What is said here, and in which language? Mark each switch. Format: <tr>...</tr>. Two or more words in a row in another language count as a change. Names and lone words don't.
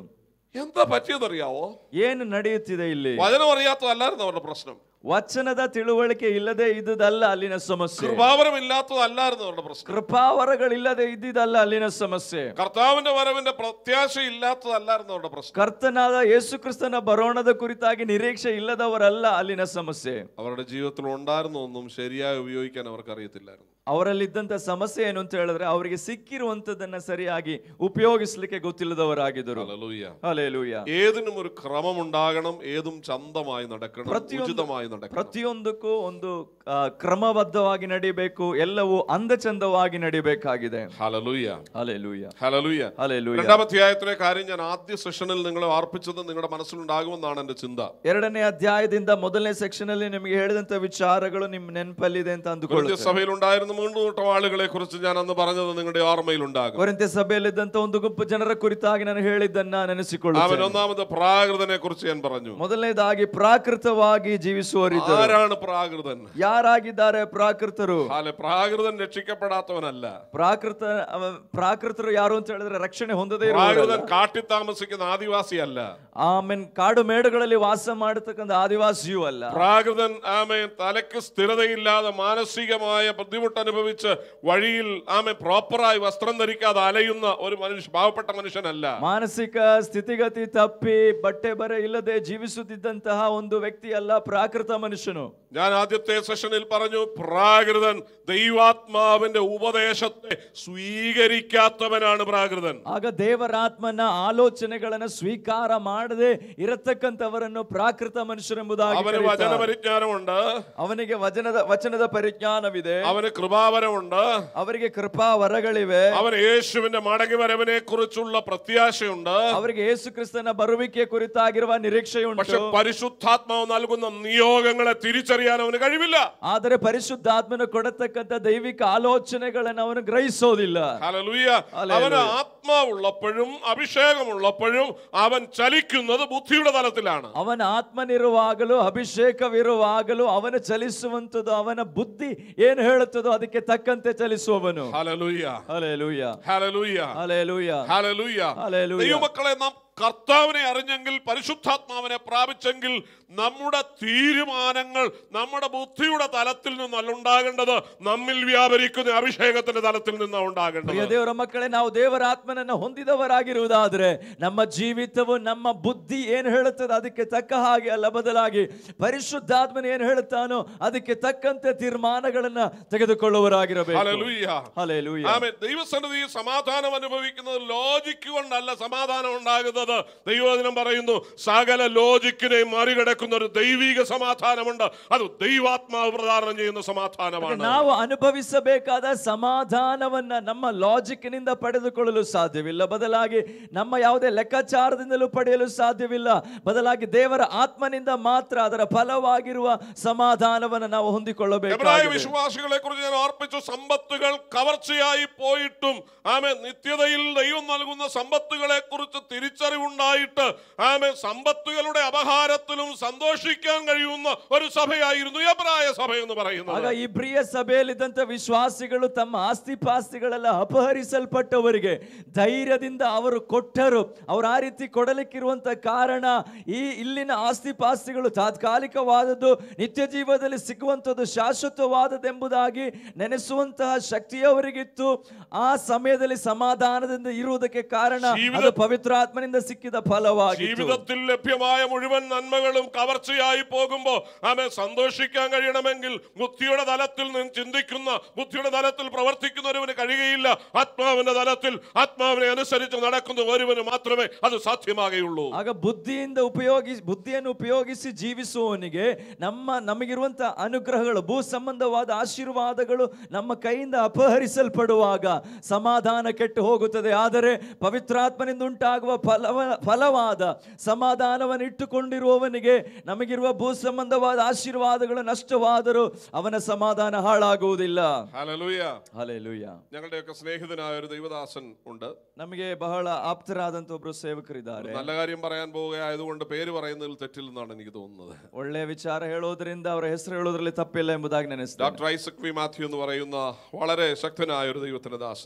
<ml>എന്താ പറ്റിയതറിയാവോ?</ml> <kn>ಏನು ನಡೆಯುತ್ತಿದೆ ಇಲ್ಲಿ?</kn> <ml>വചനം അറിയാത്തതല്ലായിരുന്നു അവരുടെ പ്രശ്നം.</ml> <kn>ವಚನದ ತಿಳುವಳಿಕೆ ಇಲ್ಲದೆ ಇದ್ದುದಲ್ಲ ಅಲ್ಲಿನ ಸಮಸ್ಯೆ.</kn> <ml>കൃപാവരം ഇല്ലാത്തതല്ലായിരുന്നു അവരുടെ പ്രശ്നം.</ml> <kn>ಕೃಪಾವರಗಳಿಲ್ಲದೆ ಇದ್ದಿದ್ದಲ್ಲ ಅಲ್ಲಿನ ಸಮಸ್ಯೆ.</kn> <ml>കർത്താവിന്റെ വരവിന്റെ പ്രത്യാശ ഇല്ലാത്തതല്ലായിരുന്നു അവരുടെ പ്രശ്നം.</ml> <kn>ಕರ್ತನಾದ ಯೇಸು ಕ್ರಿಸ್ತನ ಬರೋಣದ ಕುರಿತಾಗಿ ನಿರೀಕ್ಷೆ ಇಲ್ಲದವರಲ್ಲ ಅಲ್ಲಿನ ಸಮಸ್ಯೆ.</kn> <ml>അവരുടെ ജീവിതത്തിൽ ഉണ്ടായിരുന്ന ഒന്നും ശരിയായി ഉപയോഗിക്കാൻ അവർക്ക് അറിയത്തില്ലായിരുന്നു.</ml> <kn>ಅವರಲ್ಲಿದ್ದಂತ ಸಮಸ್ಯೆ ಏನು ಅಂತ ಹೇಳಿದ್ರೆ ಅವರಿಗೆ ಸಿಕ್ಕಿರುವಂತದನ್ನ ಸರಿಯಾಗಿ ಉಪಯೋಗಿಸಲಿಕ್ಕೆ ಗೊತ್ತಿಲ್ಲದವರಾಗಿದ್ದರು.</kn> <ml>ഹല്ലേലൂയ.</ml> <kn>ಹಲ್ಲೆಲೂಯ.</kn> <ml>ഏതിനും ഒരു ക്രമമുണ്ടാകണം, ഏതും ചന്തമായി നടക്കണം, ഉചിതമായി നടക്കണം.</ml> <kn>ಪ್ರತಿಯೊಂದಕ್ಕೂ ಒಂದು ಕ್ರಮಬದ್ಧವಾಗಿ ನಡಿಬೇಕು, ಎಲ್ಲವೂ ಅಂದಚಂದವಾಗಿ ನಡಿಬೇಕಾಗಿದೆ.</kn> <ml>ഹല്ലേലൂയ.</ml> <kn>ಹಲ್ಲೆಲೂಯ.</kn> <ml>ഹല്ലേലൂയ.</ml> <kn>ಹಲ್ಲೆಲೂಯ.</kn> <ml>രണ്ടാം അധ്യായത്തിലെ കാര്യം ഞാൻ ആദ്യ സെഷനിൽ നിങ്ങളെ ഓർപ്പിച്ചത് നിങ്ങളുടെ മനസ്സിലുണ്ടാകുമെന്നാണ് എന്റെ ചിന്ത.</ml> <kn>ಎರಡನೇ ಅಧ್ಯಾಯದಿಂದ ಮೊದಲನೇ ಸೆಕ್ಷನ್ ಅಲ್ಲಿ ನಿಮಗೆ ಹೇಳಿದಂತ ವಿಚಾರಗಳು ನಿಮ್ಮ ನೆನಪಲ್ಲಿದೆ ಅಂತ ಅಂದುಕೊಳ್ಳುತ್ತೇನೆ.</kn> <ml>സഭയിൽ ഉണ്ടായിരുന്ന 3 കൂട്ടം ആളുകളെ കുറിച്ച് ഞാൻ അന്ന് പറഞ്ഞത് നിങ്ങളുടെ ഓർമ്മയിലുണ്ടാകും.</ml> <kn>ಕೊರಿಂಥ್ಯ ಸಭೆಯಲ್ಲಿದ್ದಂತ ಒಂದು ಗುಂಪು ಜನರ ಕುರಿತಾಗಿ ನಾನು ಹೇಳಿದ್ದನ್ನ ನೆನೆಸಿಕೊಳ್ಳುತ್ತೇನೆ.</kn> <ml>ഒന്നാമത് പ്രാകൃതനെ കുറിച്ച് ഞാൻ പറഞ്ഞു.</ml> <kn>ಮೊದಲನೇದಾಗಿ ಪ್ರಾಕೃತವಾಗಿ ಜೀವಿಸುವವರಿದ್ದರು.</kn> <ml>ആരാണ് പ്രാകൃതൻ?</ml> <kn>ಯಾರಾಗಿದ್ದಾರೆ ಪ್ರಾಕೃತರು?</kn> <ml>പ്രാകൃതൻ രക്ഷിക്കപ്പെടാത്തവനല്ല.</ml> <kn>ಪ್ರಾಕೃತರು ಯಾರು ಅಂತ ಹೇಳಿದ್ರೆ ರಕ್ಷಣೆ ಹೊಂದದೇ</kn> <ml>പ്രാകൃതൻ കാട്ടിൽ താമസിക്കുന്ന ആദിവാസിയല്ല.</ml> <kn>ಆಮೇನ್ ಕಾಡು ಮೇಡುಗಳಲ್ಲಿ ವಾಸ ಮಾಡತಕ್ಕಂಥ ಆದಿವಾಸಿಯೂ ಅಲ್ಲ.</kn> <ml>പ്രാകൃതൻ തലയ്ക്ക് സ്ഥിരതയില്ലാതെ മാനസികമായ ബുദ്ധിമുട്ട് അനുഭവിച്ച് വഴിയിൽ പ്രോപ്പറായി വസ്ത്രം ധരിക്കാതെ അലയുന്ന ഒരു പാവപ്പെട്ട മനുഷ്യനല്ല.</ml> <kn>ಮಾನಸಿಕ ಸ್ಥಿತಿಗತಿ ತಪ್ಪಿ ಬಟ್ಟೆ ಬರೆ ಇಲ್ಲದೆ ಜೀವಿಸುತ್ತಿದ್ದಂತಹ ಒಂದು ವ್ಯಕ್ತಿ ಅಲ್ಲ ಪ್ರಾಕೃತ ಮನುಷ್ಯನು.</kn> <ml>ഞാൻ ആദ്യത്തെ സെഷനിൽ പറഞ്ഞു, പ്രാകൃതൻ ദൈവാത്മാവിന്റെ ഉപദേശത്തെ സ്വീകരിക്കാത്തവനാണ് പ്രാകൃതൻ.</ml> <kn>ಆಗ ದೇವರಾತ್ಮನ ಆಲೋಚನೆಗಳನ್ನ ಸ್ವೀಕಾರ ಮಾಡದೆ ಇರತಕ್ಕಂಥವರನ್ನು ಪ್ರಾಕೃತ ಮನುಷ್ಯರೆಂಬುದಾಗಿ</kn> <ml>അവന് വചന പരിജ്ഞാനമുണ്ട്,</ml> <kn>ಅವನಿಗೆ ವಚನದ ಪರಿಜ್ಞಾನವಿದೆ,</kn> <ml>അവന് കൃപാവരമുണ്ട്,</ml> <kn>ಅವರಿಗೆ ಕೃಪಾವರಗಳಿವೆ,</kn> <ml>അവന് യേശുവിന്റെ മടങ്ങിവരവിനെ കുറിച്ചുള്ള പ്രത്യാശയുണ്ട്,</ml> <kn>ಅವರಿಗೆ ಯೇಸು ಕ್ರಿಸ್ತನ ಬರುವಿಕೆ ಕುರಿತಾಗಿರುವ ನಿರೀಕ್ಷೆಯುಂಟು.</kn> <ml>പക്ഷെ പരിശുദ്ധാത്മാവ് നൽകുന്ന നിയോഗങ്ങളെ തിരിച്ചറിയാൻ അവന് കഴിവില്ല.</ml> <kn>ಆದರೆ ಪರಿಶುದ್ಧಾತ್ಮನ ಕೊಡತಕ್ಕಂಥ ದೈವಿಕ ಆಲೋಚನೆಗಳನ್ನು ಅವನು ಗ್ರಹಿಸೋದಿಲ್ಲ.</kn> <ml>ഹല്ലേലൂയ. അവന് ആത്മാവുള്ളപ്പോഴും അഭിഷേകമുള്ളപ്പോഴും അവൻ ചലിക്കുന്നത് ബുദ്ധിയുടെ തലത്തിലാണ്.</ml> <kn>ಅವನ ಆತ್ಮನಿರುವಾಗಲೂ ಅಭಿಷೇಕವಿರುವಾಗಲೂ ಅವನ ಚಲಿಸುವಂತದ್ದು ಅವನ ಬುದ್ಧಿ ಏನು ಹೇಳುತ್ತದೋ ಅದಕ್ಕೆ ತಕ್ಕಂತೆ ಚಲಿಸುವವನು.</kn> <ml>ഹല്ലേലൂയ. ഹല്ലേലൂയ. ഹല്ലേലൂയ. ഹല്ലേലൂയ. ഹല്ലേലൂയ. ഹല്ലേലൂയ. ദൈവമക്കളെ, നാം കർത്താവിനെ അറിഞ്ഞെങ്കിൽ പരിശുദ്ധാത്മാവിനെ പ്രാപിച്ചെങ്കിൽ നമ്മുടെ തീരുമാനങ്ങൾ നമ്മുടെ ബുദ്ധിയുടെ തലത്തിൽ നിന്നല്ല ഉണ്ടാകേണ്ടത്, നമ്മിൽ വ്യാപരിക്കുന്ന അഭിഷേകത്തിന്റെ തലത്തിൽ നിന്നാണ് ഉണ്ടാകേണ്ടത്. ಪ್ರಿಯ ದೇವರ ಮಕ್ಕಳೇ, ನಾವು ದೇವರ ಆತ್ಮನನ್ನು ಹೊಂದಿದವರಾಗಿರುವುದಾದ್ರೆ ನಮ್ಮ ಜೀವಿತವು ನಮ್ಮ ಬುದ್ಧಿ ಏನು ಹೇಳುತ್ತದೆ ಅದಕ್ಕೆ ತಕ್ಕ ಹಾಗೆ ಅಲ್ಲ, ಬದಲಾಗಿ ಪರಿಶುದ್ಧಾತ್ಮನ ಏನು ಹೇಳುತ್ತಾನೋ ಅದಕ್ಕೆ ತಕ್ಕಂತೆ ತೀರ್ಮಾನಗಳನ್ನ ತೆಗೆದುಕೊಳ್ಳುವವರಾಗಿರಬೇಕು. ഹല്ലേലൂയ. ഹല്ലേലൂയ. ആമേൻ. ദൈവസന്നിധിയിൽ സമാധാനം അനുഭവിക്കുന്നത് ലോജിക്ക് കൊണ്ടല്ല സമാധാനം ഉണ്ടാകുന്നത്. ദൈവവചനം പറയുന്നു, സകല ലോജിക്കിനെയും മറികടക്കുന്ന ഒരു ദൈവിക സമാധാനമുണ്ട്. അത് ദൈവാത്മാവ് പ്രദാനം ചെയ്യുന്ന സമാധാനമാണ്.</ml> <kn>ನಾವು ಅನುಭವಿಸಬೇಕಾದ ಸಮಾಧಾನವನ್ನ ನಮ್ಮ ಲಾಜಿಕ್ನಿಂದ ಪಡೆದುಕೊಳ್ಳಲು ಸಾಧ್ಯವಿಲ್ಲ, ಬದಲಾಗಿ ನಮ್ಮ ಯಾವುದೇ ಲೆಕ್ಕಾಚಾರದಿಂದಲೂ ಪಡೆಯಲು ಸಾಧ್ಯವಿಲ್ಲ, ಬದಲಾಗಿ ದೇವರ ಆತ್ಮನಿಂದ ಮಾತ್ರ ಅದರ ಫಲವಾಗಿರುವ സമാധാനವನ್ನು ನಾವು ಹೊಂದಿಕೊಳ್ಳಬೇಕು.</kn> <ml>വിശ്വാസികളെ കുറിച്ച് ഞാൻ ഓർപ്പിച്ചു, സമ്പത്തുകൾ കവർച്ചയായി പോയിട്ടും നിത്യതയിൽ ദൈവം നൽകുന്ന സമ്പത്തുകളെ കുറിച്ച് തിരിച്ചറിവുണ്ടായിട്ട് സമ്പത്തുകളുടെ അപഹാരത്തിലും സന്തോഷിക്കാൻ കഴിയുന്ന ഒരു സഭയായിരുന്നു എബ്രായ സഭ എന്ന് പറയുന്നത്.</ml> <kn>ಆಗ ಈ ಪ್ರಿಯ ಸಭೆಯಲ್ಲಿದ್ದಂತ ವಿಶ್ವಾಸಿಗಳು ತಮ್ಮ ಆಸ್ತಿಪಾಸ್ತಿಗಳೆಲ್ಲ ಅಪಹರಿಸಲ್ಪಟ್ಟವರಿಗೆ ಧೈರ್ಯದಿಂದ ಅವರು ಕೊಟ್ಟರು. ಅವರು ಆ ರೀತಿ ಕೊಡಲಿಕ್ಕಿರುವಂತ ಕಾರಣ ಈ ಇಲ್ಲಿನ ಆಸ್ತಿಪಾಸ್ತಿಗಳು ತಾತ್ಕಾಲಿಕವಾದದ್ದು, ನಿತ್ಯ ಜೀವನದಲ್ಲಿ ಸಿಗುವಂತದ್ದು ಶಾಶ್ವತವಾದದ್ದೆಂಬುದಾಗಿ ನೆನೆಸುವಂತಹ ಶಕ್ತಿಯವರಿಗಿತ್ತು. ಆ ಸಮಯದಲ್ಲಿ ಸಮಾಧಾನದಿಂದ ಇರುವುದಕ್ಕೆ ಕಾರಣ ಅದು ಪವಿತ್ರಾತ್ಮನಿಂದ ಸಿಕ್ಕಿದ ಫಲವಾಗಿತ್ತು.</kn> <ml>ജീവിതത്തിൽ ലഭ്യമായ മുഴുവൻ നന്മകളും കവർച്ചയായി പോകുമ്പോൾ സന്തോഷിക്കാൻ കഴിയണമെങ്കിൽ ബുദ്ധിയുടെ തലത്തിൽ നിന്ന് ചിന്തിക്കുന്ന, ബുദ്ധിയുടെ തലത്തിൽ പ്രവർത്തിക്കുന്ന ഒരുവന് കഴിയുകയില്ല. ആത്മാവിന്റെ തലത്തിൽ ആത്മാവിനെ അനുസരിച്ച് നടക്കുന്ന ഒരുവന് മാത്രമേ അത് സാധ്യമാകുകയുള്ളൂ.</ml> <kn>ಆಗ ಬುದ್ಧಿಯನ್ನು ಉಪಯೋಗಿಸಿ ಜೀವಿಸುವವನಿಗೆ ನಮಗಿರುವಂತಹ ಅನುಗ್ರಹಗಳು, ಭೂ ಸಂಬಂಧವಾದ ಆಶೀರ್ವಾದಗಳು ನಮ್ಮ ಕೈಯಿಂದ ಅಪಹರಿಸಲ್ಪಡುವಾಗ ಸಮಾಧಾನ ಕೆಟ್ಟು ಹೋಗುತ್ತದೆ. ಆದರೆ ಪವಿತ್ರಾತ್ಮನಿಂದ ಉಂಟಾಗುವ ಫಲವಾದ ಸಮಾಧಾನವನ್ನು ಇಟ್ಟುಕೊಂಡಿರುವವನಿಗೆ ನಮಗಿರುವ ಭೂ ಸಂಬಂಧವಾದ ಆಶೀರ್ವಾದಗಳು ನಷ್ಟವಾದರೂ ಅವನ ಸಮಾಧಾನ ಹಾಳಾಗುವುದಿಲ್ಲ.</kn> <ml>ഹല്ലേലൂയ.</ml> <kn>ಹಲ್ಲೆಲೂಯ.</kn> <ml>ഞങ്ങളുടെയൊക്കെ സ്നേഹിതനായ ഒരു ദൈവദാസൻ ഉണ്ട്.</ml> <kn>ನಮಗೆ ಬಹಳ ಆಪ್ತರಾದಂತ ಒಬ್ಬರು ಸೇವಕರಿದ್ದಾರೆ.</kn> <ml>നല്ല കാര്യം പറയാൻ പോവുകയായതുകൊണ്ട് പേര് പറയുന്നതിൽ തെറ്റില്ലെന്നാണ് എനിക്ക് തോന്നുന്നത്.</ml> <kn>ಒಳ್ಳೆಯ ವಿಚಾರ ಹೇಳೋದ್ರಿಂದ ಅವರ ಹೆಸರು ಹೇಳೋದ್ರಲ್ಲಿ ತಪ್ಪಿಲ್ಲ ಎಂಬುದಾಗಿ ನೆನೆಸ್ತೇನೆ.</kn> <ml>ഡോക്ടർ ഐസക് വി മാത്യു എന്ന് പറയുന്ന വളരെ ശക്തനായ ഒരു ദൈവത്തിന്റെ ദാസൻ.</ml>